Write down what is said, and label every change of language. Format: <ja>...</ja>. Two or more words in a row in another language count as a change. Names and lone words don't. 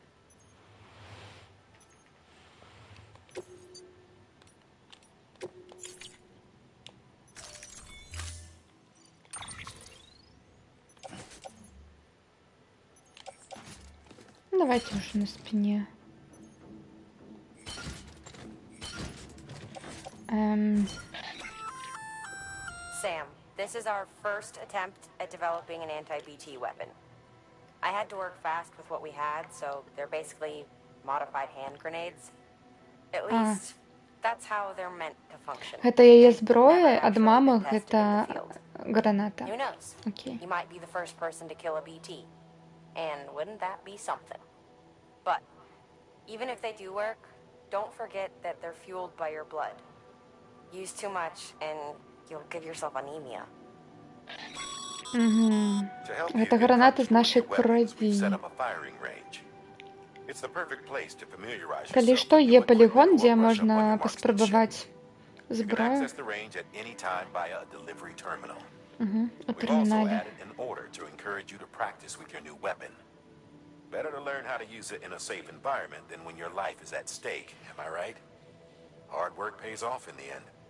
<ru>Давайте уже на спине.</ru> <en>Sam, this is our first attempt at developing an anti-BT weapon. I had to work fast with what we had, so they're basically modified hand grenades. At least, that's how they're meant to function.</en> <be>Это яе зброя, ад мамы гэта граната.</be> <en>Who knows? Okay. You might be the first person to kill a BT. And wouldn't that be something? But even if they do work, don't forget that they're fueled by your blood. Use too much and you'll give yourself anemia.</en> <be>Это гранаты з нашай крові. Калі што, є полігон, дзе можна паспрабаваць зброю. У тэрмінале.</be> <en>Better to learn how to use it in a safe environment than when your life is at stake, am I right? Hard work pays off in the end.</en>